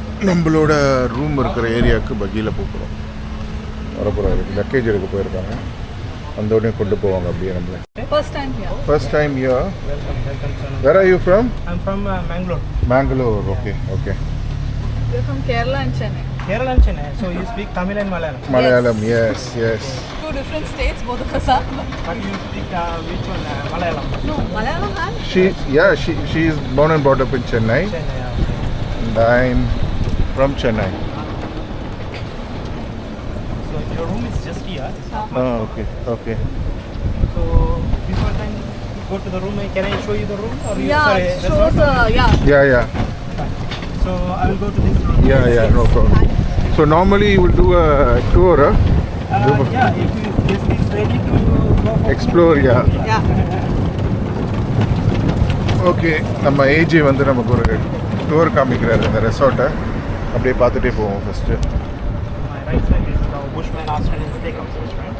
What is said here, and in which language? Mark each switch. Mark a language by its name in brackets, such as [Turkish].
[Tamil] நம்மளோட ரூம் இருக்கிற ஏரியாவுக்கு பகியில் போக போகிறோம். வரப்போகிறாரு, லக்கேஜ் எடுக்க போயிருக்காங்க. அந்த உடனே கொண்டு போவாங்க அப்படியே நம்மளை. [English] First time here. First time here. Where are you from? I'm from Mangalore. Mangalore. Okay, okay. We're from Kerala and Chennai. Kerala and Chennai. So you speak Tamil and Malayalam. Malayalam, yes, yes. Two different states, both of us are. But you speak which one? Malayalam. No, Malayalam and She is born and brought up in Chennai, Chennai. Yeah. and I'm from Chennai. So your room is just here. Oh, okay, okay. So before then you go to the room. Can I show you the room? Or you yeah, shows restaurant? Yeah. So I will go to this room. Yeah, no problem. So normally you will do a tour, huh? Yeah, if you guest is ready to go for Explore, yeah. Yeah. [Tamil] Okay, நம்ம AG வந்து நமக்கு ஒரு tour காமிக்கிறாரு இந்த ரெசார்ட்டை. அப்படியே பார்த்துட்டே போவோம் first. [English] my right side is the Bushman Australian Steakhouse restaurant.